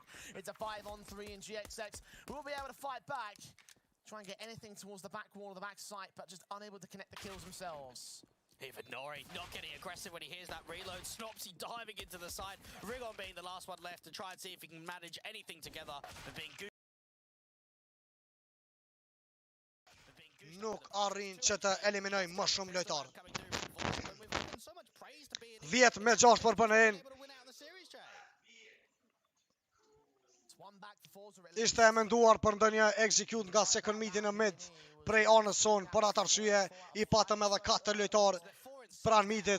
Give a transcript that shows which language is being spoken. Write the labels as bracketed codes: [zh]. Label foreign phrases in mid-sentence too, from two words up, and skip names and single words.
[en] It's a 5-on-3 in GXX. We'll be able to fight back. Try and get anything towards the back wall of the back site, but just unable to connect the kills themselves. Even Nori not getting aggressive when he hears that reload. Snopsy diving into the side. Rigon being the last one left to try and see if he can manage anything together. But being good. [sq] Nuk arrin që të eliminoj më shumë lojtarë. 10-6 për BNN. Ishte e menduar për ndonjë execute nga [en] second midi [sq] në mid prej anës son, për atë arsye i patëm edhe 4 lojtarë pran midit.